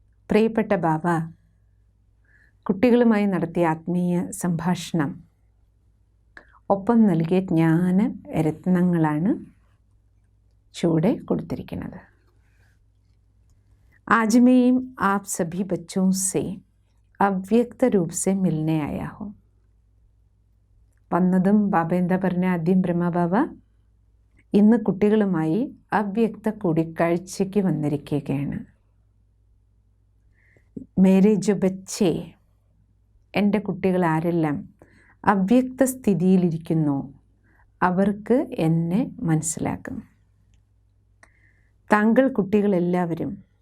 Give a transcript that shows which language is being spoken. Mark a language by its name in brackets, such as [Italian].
[Malayalam] പ്രിയപ്പെട്ട ബാബ കുട്ടികളുമായി നടത്തിയ ആത്മീയ സംഭാഷണം ഒപ്പം നൽകിയ ജ്ഞാന രത്നങ്ങളാണ് ചൂടെ കൊടുത്തിരിക്കുന്നത്. [Hindi] आज मैं आप सभी बच्चों से അവ്യക്ത रूप से मिलने आया हूँ. [Malayalam] വന്നതും ബാബ എന്താ പറഞ്ഞ? ആദ്യം ബ്രഹ്മബാബ ഇന്ന് കുട്ടികളുമായി അവ്യക്ത കൂടിക്കാഴ്ചയ്ക്ക് വന്നിരിക്കുകയാണ്. [Hindi] മേരെ ജോ ബച്ചേ, [Malayalam] എൻ്റെ കുട്ടികൾ ആരെല്ലാം അവ്യക്ത സ്ഥിതിയിലിരിക്കുന്നു അവർക്ക് എന്നെ മനസ്സിലാക്കും. താങ്കൾ കുട്ടികളെല്ലാവരും